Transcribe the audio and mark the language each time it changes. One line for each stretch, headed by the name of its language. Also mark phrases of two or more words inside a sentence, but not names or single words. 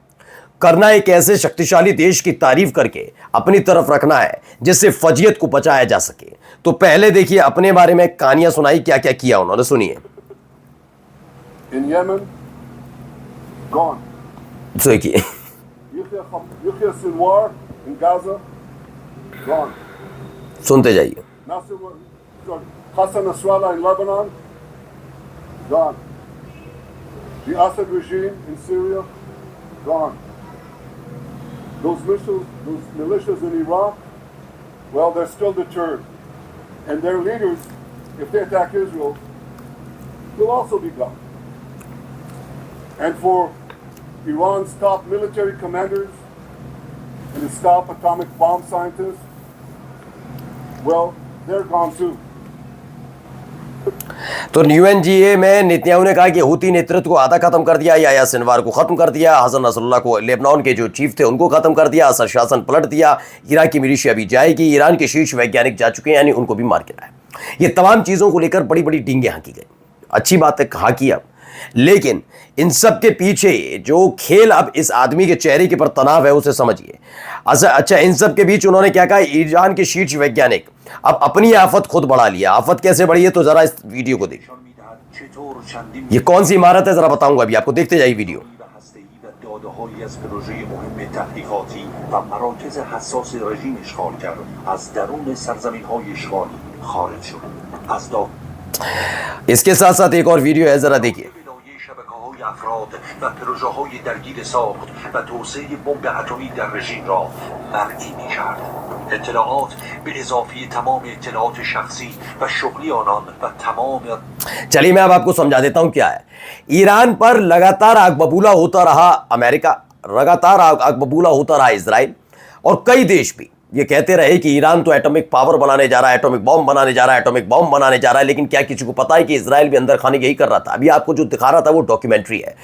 Hindi: करना एक ऐसे शक्तिशाली देश की तारीफ करके अपनी तरफ रखना है जिससे फजीयत को बचाया जा सके। तो पहले देखिए अपने बारे में कहानियां सुनाई, क्या क्या किया उन्होंने, सुनिए।
English: in Yemen gone.
Hindi: देखिए
English: Yahya Sinwar in Gaza, gone.
Hindi: सुनते जाइए।
English: Hassan Nasrallah in Lebanon, gone. The Assad regime in Syria, gone. Those militias in Iraq, well, they're still deterred. And their leaders, if they attack Israel, will also be gone. And for Iran's top military commanders and its top atomic bomb scientists, well, they're gone too.
Hindi: तो यूएनजीए में नेतन्याहू ने कहा कि हूती नेतृत्व को आधा खत्म कर दिया, याह्या सिनवार को खत्म कर दिया, हसन नसरुल्लाह को, लेबनान के जो चीफ थे उनको खत्म कर दिया, असद शासन पलट दिया, इराकी मिलिशिया भी जाएगी, ईरान के शीर्ष वैज्ञानिक जा चुके हैं, यानी उनको भी मार गिराया। ये तमाम चीज़ों को लेकर बड़ी बड़ी डींगे हाँकी गई। अच्छी बात है, हाँकी अब, लेकिन इन सब के पीछे जो खेल अब इस आदमी के चेहरे के पर तनाव है उसे समझिए। अच्छा, इन सब के बीच उन्होंने क्या कहा, ईरान के शीर्ष वैज्ञानिक अब अपनी आफत खुद बढ़ा लिया। आफत कैसे बढ़ी है तो जरा इस वीडियो को देखिए। ये कौन सी इमारत है जरा बताऊंगा अभी आपको, देखते जाइए वीडियो।
Persian: داده‌هایی از پروژه مهم تحقیقاتی و مراکز حساس رژیم اشغالگر از درون سرزمین‌های اشغالی خارج شد. از داد
Hindi: इसके साथ साथ एक और वीडियो है, जरा देखिए।
Persian: ولای شبکه‌های افراد و پروژه‌های درگیر ساخت و توسعه بمب اتمی در رژیم را مرئی می‌کرد. اطلاعات به اضافه تمام اطلاعات شخصی و شغلی آنان و تمام
Hindi: चलिए मैं अब आपको समझा देता हूं क्या है। ईरान पर लगातार आग बबूला होता रहा अमेरिका, लगातार आग बबूला होता रहा इजराइल, और कई देश भी ये कहते रहे कि ईरान तो
English: atomic power
Hindi: बनाने जा रहा है,
English: atomic bomb
Hindi: बनाने जा रहा है,
English: atomic bomb
Hindi: बनाने जा रहा है। लेकिन क्या किसी को पता है कि इजराइल भी अंदर खाने यही कर रहा था? अभी आपको जो दिखा रहा था वो डॉक्यूमेंट्री है।